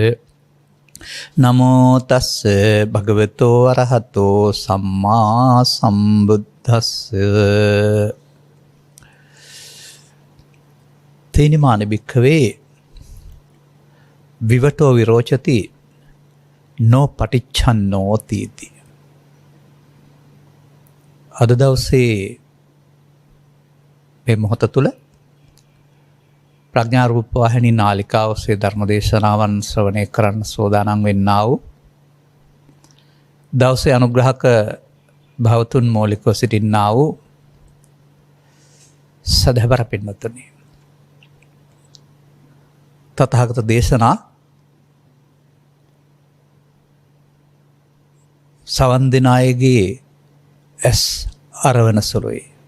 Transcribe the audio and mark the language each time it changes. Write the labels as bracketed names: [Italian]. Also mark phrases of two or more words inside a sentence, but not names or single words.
[Pali] නමෝ තස්සේ භගවතෝ අරහතෝ සම්මා සම්බුද්දස්සේ. තේනිමාන භික්ඛවේ විවටෝ විරෝචති නෝ පටිච්චන්නෝ තීති. [Sinhala] අද දවසේ මේ මොහොත තුළ ප්‍රඥා රූප වාහිනී නාලිකාව ඔස්සේ ධර්ම දේශනාවන් ශ්‍රවණය කරන්න සෝදානම් වෙන්නා වූ දවසේ අනුග්‍රහක භවතුන් මූලිකව සිටින්නා වූ සදහවර පින්වත්නි, තථාගත දේශනා සවන් දෙන අයගේ ඇස් අරවන සුළුයි.